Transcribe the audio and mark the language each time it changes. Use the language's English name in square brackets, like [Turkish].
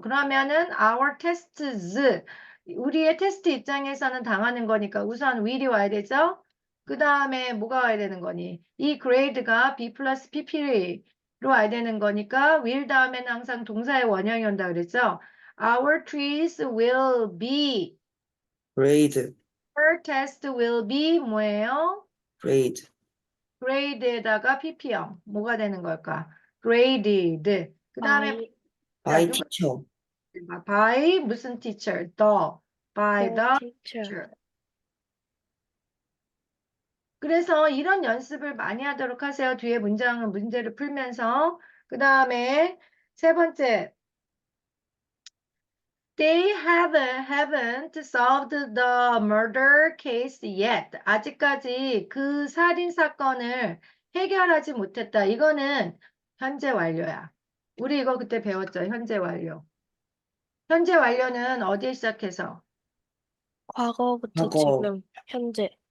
[Korean] 그러면은 [English] our tests [Korean] 우리의 테스트 입장에서는 당하는 거니까 우선 will이 와야 되죠. 그 다음에 뭐가 와야 되는 거니? 이 grade가 b 플러스 pp로 와야 되는 거니까 will 다음에는 항상 동사의 원형이 온다 그랬죠. [English] Our trees will be. grade, Her test will be [Korean] 뭐예요? [English] grade, [Korean] grade에다가 ppm. 뭐가 되는 걸까? graded. 그 다음에 [English] by by [Korean] 누가 [English] teacher, by [Korean] 무슨 [English] teacher? by the the teacher. teacher. [Korean] 그래서 이런 연습을 많이 하도록 하세요. 뒤에 문제를 풀면서. 그 다음에 세 번째. [English] They haven't solved the murder case yet. [Korean] 아직까지 그 살인 사건을 해결하지 못했다. 이거는 현재 완료야. 우리 이거 그때 배웠죠. 현재 완료. 현재 완료는 어디에 시작해서? 과거부터 과거, 지금, 현재.